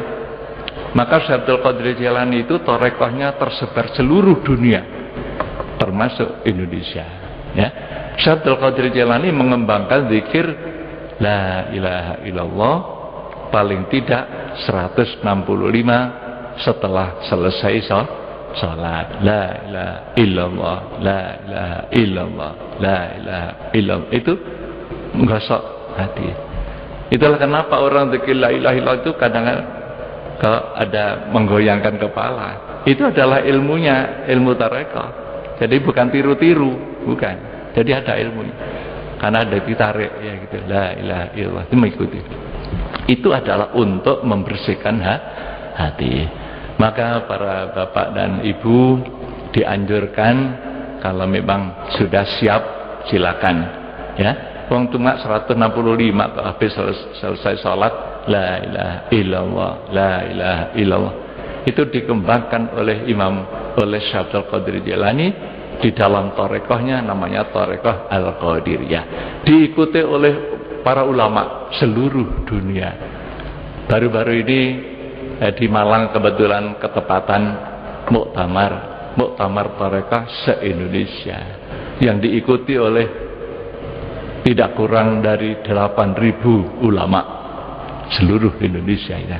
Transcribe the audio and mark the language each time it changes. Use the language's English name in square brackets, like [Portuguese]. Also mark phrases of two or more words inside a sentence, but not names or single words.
[Indonesian] Maka Syekh Abdul Qadir Jilani itu tarekhahnya tersebar seluruh dunia, termasuk Indonesia. Ya, Syekh Abdul Qadir Jilani mengembangkan zikir [Arabic] لا إله إلا الله [Indonesian] paling tidak 165 setelah selesai salat. [Arabic] لا إله إلا الله، لا إله إلا الله، لا إله إلا الله. [Indonesian] Itu menggosok hati. Itulah kenapa orang zikir [Arabic] لا إله إلا الله [Indonesian] itu kadang-kadang kalau ada menggoyangkan kepala. Itu adalah ilmunya, ilmu tarekah. Jadi bukan tiru-tiru, bukan. Jadi ada ilmunya. Karena ada ditarik ya gitu. [Arabic] لا إله إلا الله [Indonesian] itu mengikuti. Itu adalah untuk membersihkan hati. Maka para bapak dan ibu dianjurkan kalau memang sudah siap silakan, ya. Wong cuma 165 habis selesai sholat [Arabic] لا إله إلا الله، لا إله إلا الله. [Indonesian] Itu dikembangkan oleh Syekh Abdul Qadir Jilani di dalam tarekhahnya, namanya tarekhah Al-Qadiriyah. Diikuti oleh para ulama seluruh dunia. Baru-baru ini di Malang kebetulan ketepatan muktamar tarekah se-Indonesia yang diikuti oleh tidak kurang dari 8.000 ulama seluruh Indonesia ya.